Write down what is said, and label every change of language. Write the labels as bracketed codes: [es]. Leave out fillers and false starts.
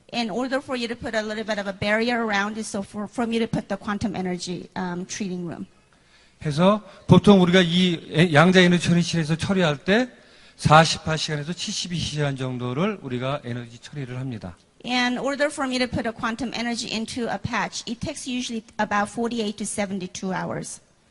[en] In order for you to put a little bit of a barrier around it, so for me to put the quantum energy treating room. [ko] 해서 보통 우리가 이 양자 에너지 처리실에서 처리할 때 48시간에서 72시간 정도를 우리가 에너지 처리를 합니다. [en] In order for me to put a quantum energy into a patch, it takes usually about 48 to 72 hours.